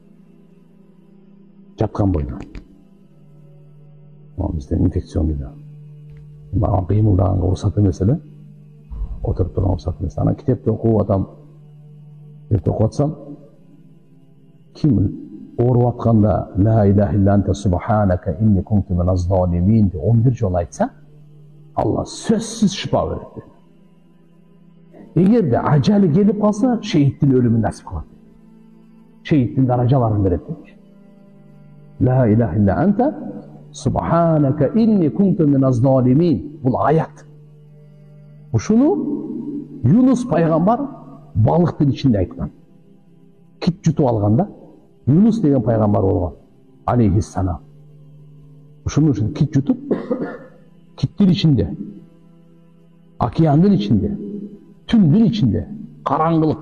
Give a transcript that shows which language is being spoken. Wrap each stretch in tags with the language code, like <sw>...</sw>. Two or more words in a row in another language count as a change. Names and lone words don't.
<ky>Жаткан бойда. Бизде инфекционный да. Мага кыймылдаганга уруксат эмес эле. Отуруп турганга уруксат эмес. Анан китепти окуп атам. Китепти окуп атсам, ким ооруп атканда</ky> <ar>لا إله إلا أنت سبحانك إني كنت من الظالمين</ar> <ky>деп 11 жолу айтса, Алла сөзсүз шифа берет. Эгерде ажалы келип калса, шейиттин өлүмүн насип кылат. Шейиттин даражаларын берет.</ky> <ar>لا إله إلا أنت سبحانك إني كنت من الظالمين.</ar> <ky>Бул аят. Ушуну Юнус пайгамбар балыктын ичинде айткан. Кит жутуп алганда Юнус деген пайгамбар болгон. Алейхиссалам. Ушуну үчүн кит жутуп, киттин ичинде, океандын ичинде, түндүн ичинде, караңгылык.</ky>